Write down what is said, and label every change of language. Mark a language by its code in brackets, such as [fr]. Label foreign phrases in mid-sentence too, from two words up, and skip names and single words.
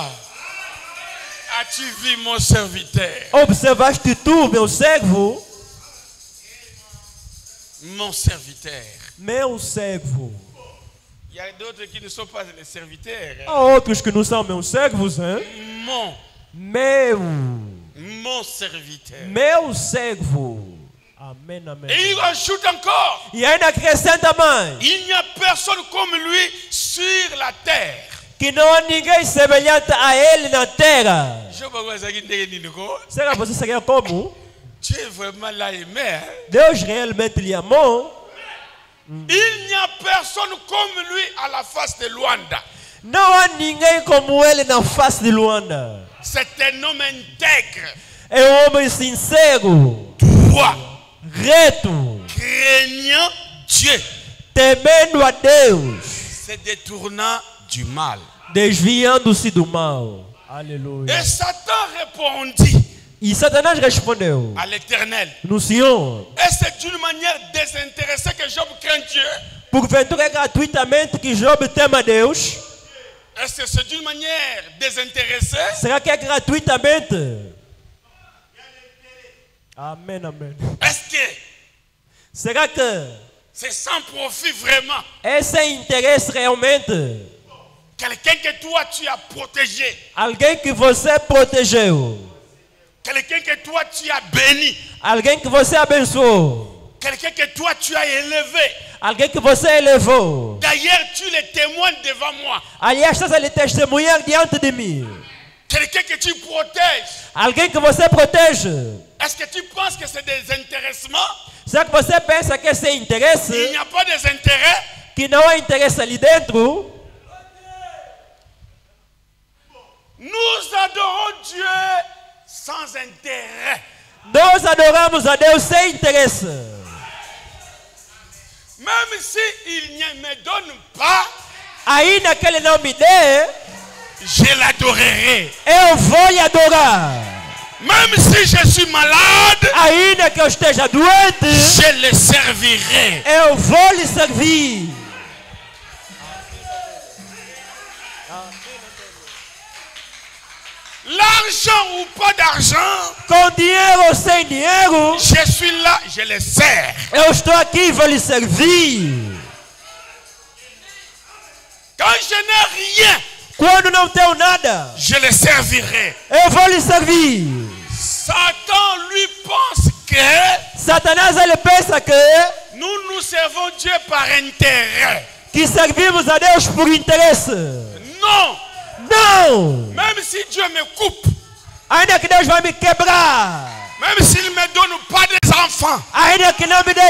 [fr] As-tu vu mon serviteur? [pt] Observaste tu, meu servo? [fr] Mon serviteur. [pt] Meu servo. [fr] Il y a d'autres qui ne sont pas les serviteurs. [pt] Há outros que não são meus servos, hein? [fr] Mon serviteur. [pt] Meu servo. Amém, amém. [fr] Et il ajoute encore. [pt] E ainda acrescenta mais. [fr] Il n'y a personne comme lui sur la terre. [pt] Que não há ninguém semelhante a ele na terra. Será que você seria como? [fr] Dieu vraiment l'a aimé. Hein? [pt] Deus realmente lhe amou. [fr] Il n'y a personne comme lui à la face de Luanda. [pt] Não há ninguém como ele na face de Luanda. [fr] C'est un homme intègre. [pt] É homem sincero. [fr] Droit. [pt] Reto. [fr] Craignant Dieu. [pt] Temendo a Deus. [fr] Se détournant du mal. [pt] Desviando-se do mal. Aleluia. [fr] Et Satan répondit. [pt] E Satanás respondeu [fr] à l'Éternel. [pt] No Senhor. [fr] Et c'est d'une manière désintéressée que Job craint Dieu. [pt] Porventura é gratuitamente que Job teme a Deus? [fr] Est-ce que c'est d'une manière désintéressée? [pt] Será que é gratuitamente? Amém, amém. [fr] Est-ce que [pt] será que [fr] c'est sans profit vraiment? [pt] É sem interesse realmente? [fr] Quelqu'un que toi tu as protégé. [pt] Alguém que você protegeu. [fr] Quelqu'un que toi tu as béni. [pt] Alguém que você abençoou. [fr] Quelqu'un que toi tu as élevé. [pt] Alguém que você elevou. [fr] D'ailleurs tu le témoignes devant moi. [pt] Aliás, estás a lhe testemunhar diante de mim. [fr] Quelqu'un que tu protèges. [pt] Alguém que você protege. [fr] Est-ce que tu penses que c'est des intéressements? [pt] Será que você pensa que é sem interesse? [fr] Il n'y a pas des intérêts? [pt] Que não há interesse ali dentro? [fr] Nous adorons Dieu sans intérêt. [pt] Nós adoramos a Deus sem interesse. [fr] Même si il ne me donne pas, [pt] ainda que ele não me dê, [fr] je l'adorerai. [pt] Eu vou lhe adorar. [fr] Même si je suis malade, [pt] Ainda que eu esteja doente, [fr] je le servirai. [pt] eu vou lhe servir. [fr] L'argent ou pas d'argent, [pt] Com dinheiro ou sem dinheiro, [fr] je suis là, je le sers. [pt] eu estou aqui e vou lhe servir. [fr] Quand je n'ai rien, [pt] Quando não tenho nada, [fr] je le servirai. [pt] eu vou lhe servir. [fr] Satan lui pense que [pt] Satanás ele pensa [fr] nous servons Dieu par intérêt. [pt] que servimos a Deus por interesse. [fr] Non, [pt] Não! [fr] même si Dieu me coupe, [pt] Ainda que Deus vai me quebrar, [fr] même s'il ne me donne pas des enfants, [pt] ainda que não me dê